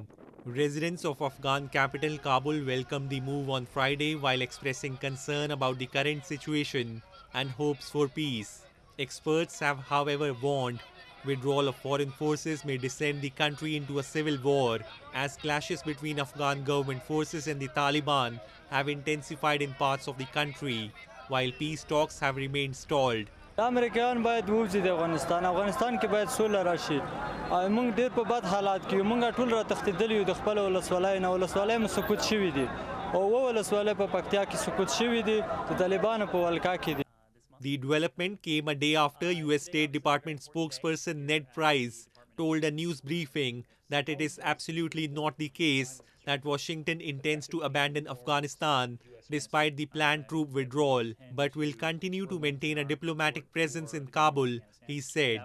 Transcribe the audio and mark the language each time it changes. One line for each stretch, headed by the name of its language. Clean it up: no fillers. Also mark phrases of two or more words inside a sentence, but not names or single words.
English: Residents of Afghan capital Kabul welcomed the move on Friday while expressing concern about the current situation and hopes for peace. Experts have, however, warned withdrawal of foreign forces may descend the country into a civil war, as clashes between Afghan government forces and the Taliban have intensified in parts of the country, while peace talks have remained stalled.
Pashto: امریکایان باید ووځي د افغانستان کې باید سوله راشي. موږ ډېر په بد حالات کې موږ ټول را تښتېدلي یو د خپل ولسوالۍ نه. ولسوالۍ مو سقوط شوي دي او ولسوالۍ په پکتیا کې سقوط شوي دي، د طالبانو په ولکه کې دي.
English: The development came a day after US State Department spokesperson Ned Price told a news briefing that it is absolutely not the case that Washington intends to abandon Afghanistan despite the planned troop withdrawal, but will continue to maintain a diplomatic presence in Kabul, he said.